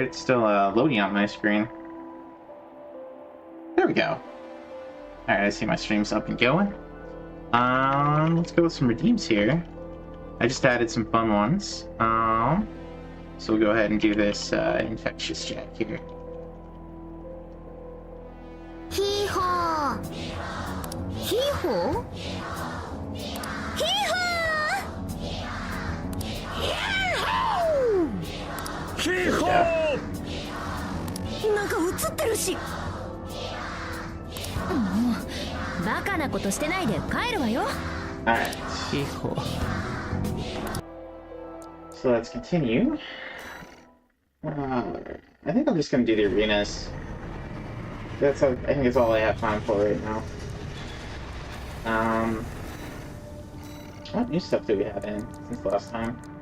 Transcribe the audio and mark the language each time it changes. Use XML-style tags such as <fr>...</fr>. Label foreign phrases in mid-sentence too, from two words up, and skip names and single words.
<en>It's still loading on my screen. There we go. Alright, I see my stream's up and going. Let's go with some redeems here. I just added some fun ones. So we'll go ahead and do this infectious jack here. Hee-haw! Hee-haw? Hee-haw! Hee-haw!</en> <ja>なんか映ってるし。もうバカなことしてないで帰るわよ。</ja> <en>Alright. So let's continue. I think I'm just gonna do the arenas. I think it's all I have time for right now. What new stuff do we have in since last time?</en>